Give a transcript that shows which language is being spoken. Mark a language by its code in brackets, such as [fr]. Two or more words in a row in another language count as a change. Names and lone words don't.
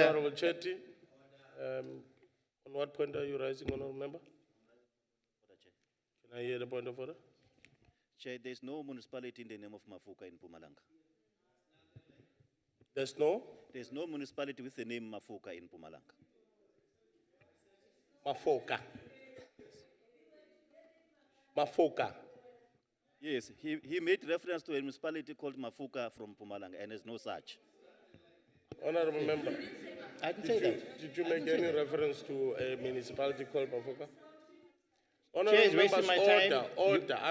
[en] Honorable Chetty, on what point are you rising, Honorable Member? Can I hear the point of order? Chair, there's no municipality in the name of Mafuka in Mpumalanga. There's no? There's no municipality with the name Mafuka in Mpumalanga. Mafoka. Mafoka. Yes, he made reference to a municipality called Mafuka from Mpumalanga, and there's no such. Honorable Member, I didn't say that. did you make any reference to a municipality called Mafoka? Chair is Honorable wasting Members, my time. order.